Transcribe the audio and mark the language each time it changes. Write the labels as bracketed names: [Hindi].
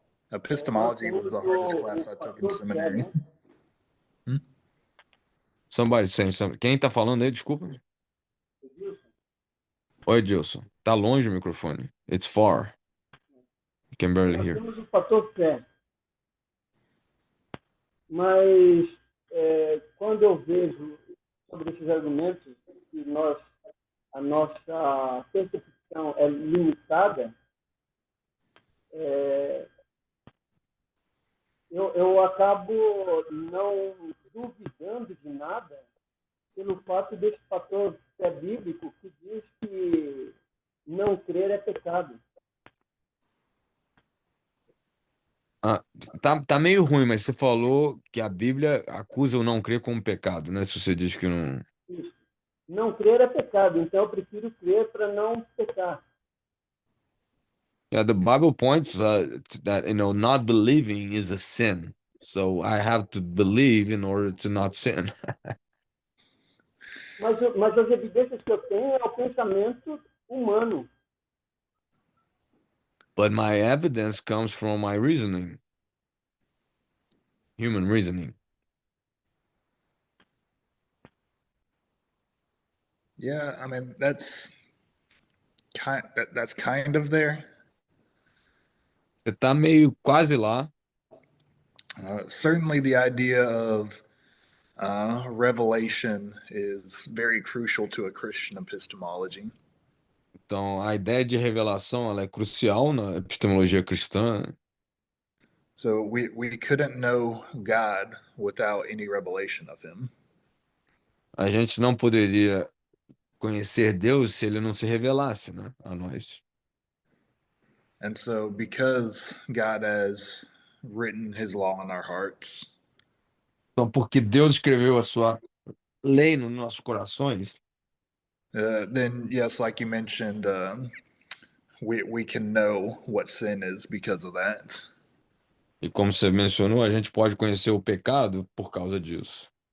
[English] Epistemology was the hardest class I took in seminary. Somebody saying something. [Portuguese] Quem tá falando aí, desculpa? Oi, Edilson. Tá longe o microfone. [English] It's far. You can barely [Portuguese] Nós [English] hear. [Portuguese] temos o fator fé. Mas quando eu vejo sobre esses argumentos que a nossa percepção é limitada, eu acabo não duvidando de nada pelo fato desse fator fé bíblico que diz que não crer é pecado. Ah, tá meio ruim, mas você falou que a Bíblia acusa o não crer como pecado, né? Se você diz que não. Isso. Não crer é pecado, então eu prefiro crer para não pecar. [English] Yeah, the Bible points that not believing is a sin. So I have to believe in order to not sin. [Portuguese] Mas as evidências que eu tenho é o pensamento humano. [English] But my evidence comes from my reasoning, human reasoning. Yeah, I mean that's kind of there. [Portuguese] Você tá meio quase lá. [English] Certainly, the idea of revelation is very crucial to a Christian epistemology. [Portuguese] Então, a ideia de revelação, ela é crucial na epistemologia cristã. [English] So we couldn't know God without any revelation of him. [Portuguese] A gente não poderia conhecer Deus se ele não se revelasse, né, a nós. [English] And so because God has written his law in our hearts, [Portuguese] Então, porque Deus escreveu a sua lei nos nossos corações, [English] then yes, like you mentioned, we can know what sin is because of that. [Portuguese] e como você mencionou, a gente pode conhecer o pecado por causa disso.